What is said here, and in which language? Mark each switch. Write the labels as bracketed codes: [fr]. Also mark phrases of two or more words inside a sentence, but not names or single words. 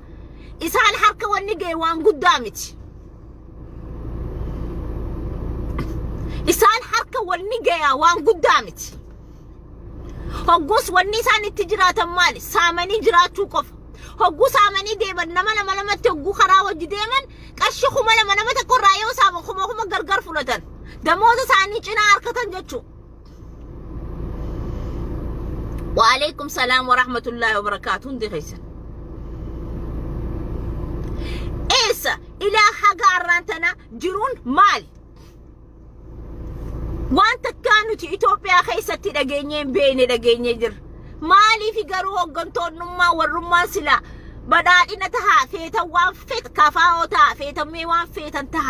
[om] Isaan harka wanni ga'e waan guddaa miti. Isaan harka wanni ga'e waan guddaa miti. Hoggus wanni isaan itti jiraatan maali? Saamanii jiraachuu qofa. Hoggu saamanii deeman nama lamatti hoggu karaa wajji deeman qarshii 2,000 nama tokkorraa yoo saaman 1,000 gargar fudhatan. Damoota isaanii cinaa harkatan jechuu. [ar] وعليكم السلام ورحمة الله وبركاته. [om] Hundi keessan. Eessa ilaa haga arraantana jiruun maali? Waan takkaa nuti Itoophiyaa keessatti dhageenyee hin beekne dhageenyee jirra. Maaliif garuu hoggantoonnummaa warrummaan sila badhaadhina tahaa feetan waan feet kafaa'oo tahaa feetamee waan feetan tahaa.